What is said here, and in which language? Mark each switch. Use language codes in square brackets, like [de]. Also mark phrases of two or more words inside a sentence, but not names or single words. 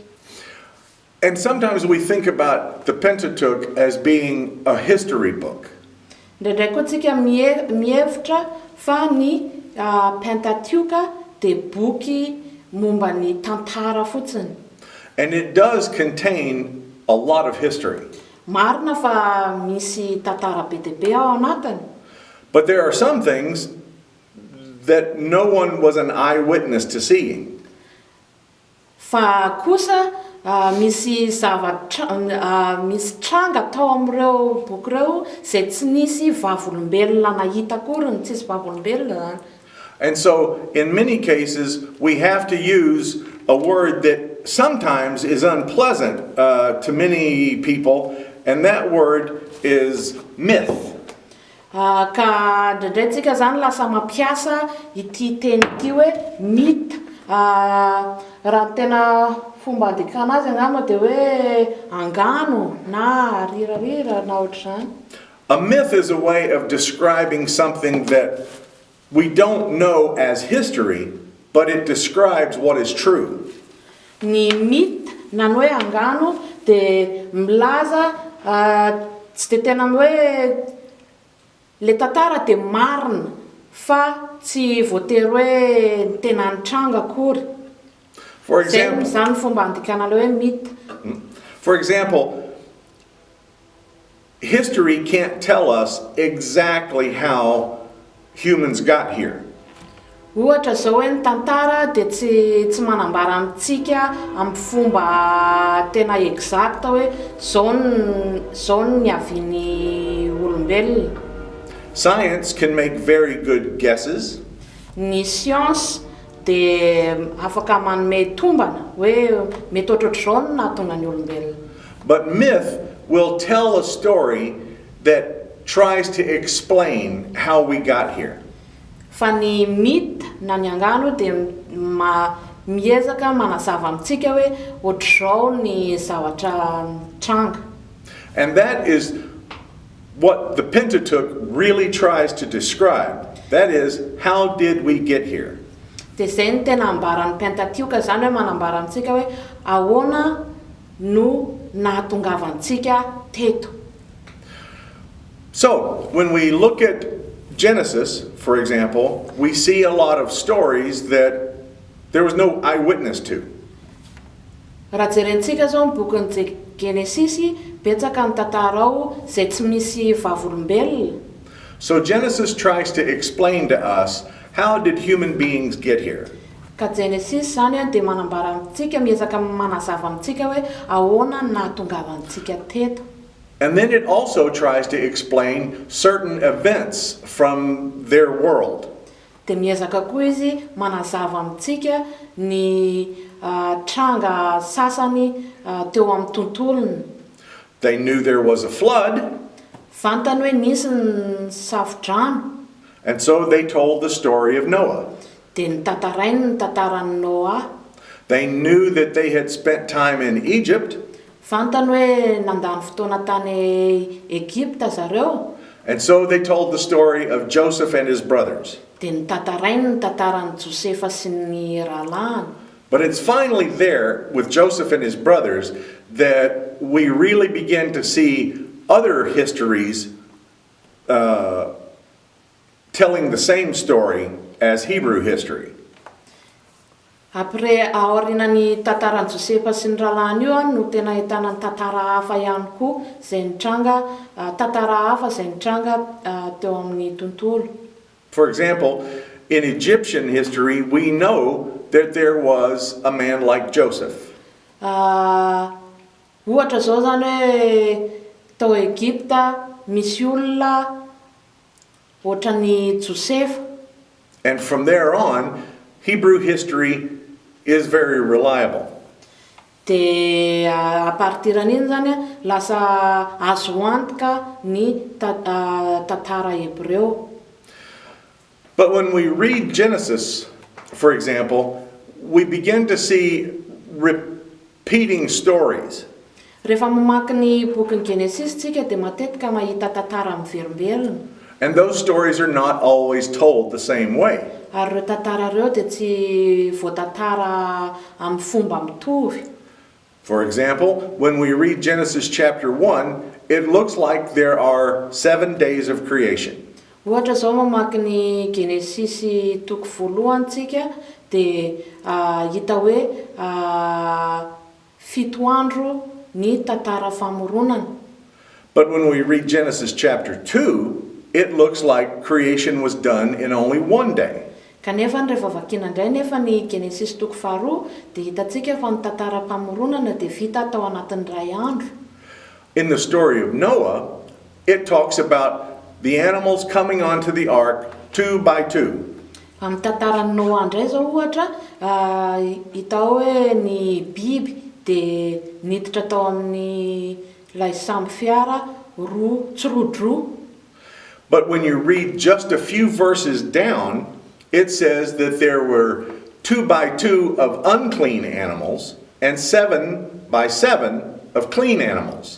[en] And sometimes we think about the Pentateuch as being a history book. [mg] Ndraindray koa tsika mihevitra fa ny Pentateuch dia boky momba ny tantara fotsiny. [en] And it does contain a lot of history. [mg] Marina fa misy tantara be dia be ao anatiny. [en] But there are some things that no one was an eyewitness to seeing. [mg] Fa kosa misy zavatra misy tranga tao amin'ireo boky ireo izay tsy nisy vavolombelona nahita akory, ny tsisy vavolombelona. [en] And so in many cases we have to use a word that sometimes is unpleasant to many people, and that word is myth. [mg] Ka ndraindray tsika zany lasa mampiasa ity teny ity hoe mythe. Raha tena fomba andikana azy angamba dia hoe angano na rirarira na ohatr'izany. [en] A myth is a way of describing something that we don't know as history, but it describes what is true. [mg] Ny mythe na ny hoe angano dia milaza tsy dia tena hoe le tantara dia marina fa tsy voatery hoe tena nitranga akory. [en] For example, [mg] zany fomba andikana le hoe mythe. [en] For example, history can't tell us exactly how humans got here. [mg] Ohatra zao hoe ny tantara dia tsy manambara amintsika amin'ny fomba tena exacta hoe zao ny niavian'ny olombelona. [en] Science can make very good guesses. [mg] Ny science dia afaka manome tombana hoe mety ohatrohatr'izao no nahatonga ny olombelona. [en] But myth will tell a story that tries to explain how we got here. [mg] Fa ny mythe na ny angano dia miezaka manazava amintsika hoe ohatr'izao ny zavatra tranga. [en] And that is what the Pentateuch really tries to describe. That is, how did we get here? [mg] Dia izay no tena ambaran'ny Pentateuch zany hoe manambara amintsika hoe ahoana no nahatongavantsika teto. [en] So, when we look at Genesis, for example, we see a lot of stories that there was no eyewitness to. [mg] Raha jerentsika zao ny bokin'ny Genesisy, betsaka ny tantara ao izay tsy misy vavolombelona. [en] So Genesis tries to explain to us, how did human beings get here? [mg] Ka Genesis zany dia manambara amintsika, miezaka manazava amintsika hoe ahoana no nahatongavantsika teto. [en] And then it also tries to explain certain events from their world. [mg] Dia miezaka koa izy manazava amintsika ny tranga sasany teo amin'ny tontolony. [en] They knew there was a flood, [mg] Fantany hoe nisy ny safo-drano, [en] and so they told the story of Noah. [mg] dia nitantarainy ny tantaran'ny Noa. [en] They knew that they had spent time in Egypt, [mg] Fantany hoe nandany fotoana tany Egipta zareo, [en] and so they told the story of Joseph and his brothers. [mg] dia nitantarainy ny tantaran'i Josefa sy ny rahalahiny. [en] But it's finally there with Joseph and his brothers that we really begin to see other histories telling the same story as Hebrew history. [mg] Après aorinan'ny tantaran'i Josefa sy ny rahalahiny io no tena ahitana ny tantara hafa ihany koa izay nitranga, tantara hafa izay nitranga teo amin'ny tontolo. [en] For example, in Egyptian history, we know that there was a man like Joseph. [mg] Ohatra zao zany hoe tao Egipta misy olona ohatran'ny Josefa. [en] And from there on, Hebrew history is very reliable. [mg] Dia a partiran'iny zany lasa azo antoka ny tantara hebreo. [en] But when we read Genesis, for example, we begin to see repeating stories. [mg] Rehefa mamaky ny bokin'ny Genesis tsika dia matetika mahita tantara miverimberina. [en] And those stories are not always told the same way. [mg] Ary reo tantara reo dia tsy voatantara amin'ny fomba mitovy. [en] For example, when we read Genesis chapter 1, it looks like there are 7 days of creation. [mg] Ohatra zao mamaky ny Genesis toko voalohany tsika dia hita hoe 7 andro ny tantara famoronana. [en] But when we read Genesis chapter 2, it looks like creation was done in only 1 day. [mg] Kanefa rehefa vakiana indray nefa ny Genesis toko faharoa dia hitantsika fa ny tantara famoronana dia vita tao anatin'ny ray andro. [en] In the story of Noah, it talks about the animals coming onto the ark 2 by 2. [mg] Amin'ny tantaran'ny Noa indray zao ohatra hita hoe ny biby dia niditra tao amin'ny ilay samby fiara tsirodroa. [en] But when you read just a few verses down, it says that there were 2 by 2 of unclean animals and 7 by 7 of clean animals.